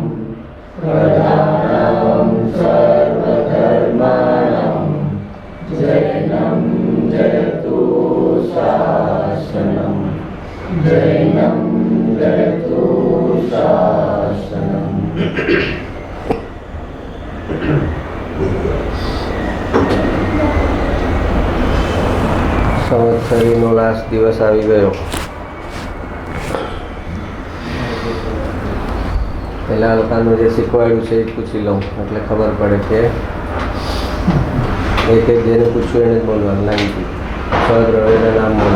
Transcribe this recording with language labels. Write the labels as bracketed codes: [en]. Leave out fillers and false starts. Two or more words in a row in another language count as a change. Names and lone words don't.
[sa] प्रधानम सर्वधर्माणां जैनं जयतु शासनं जैनं जयतु शासनं। [gu] સંવત્સરીનો લાસ્ટ દિવસ આવી ગયો. પહેલા લોકોનું જે શીખવાડ્યું છે એ પૂછી લઉં એટલે ખબર પડે કે એક જેને પૂછ્યું એને જ બોલવાનું લાગી સ્વદ્રવ્યના નામ બોલો.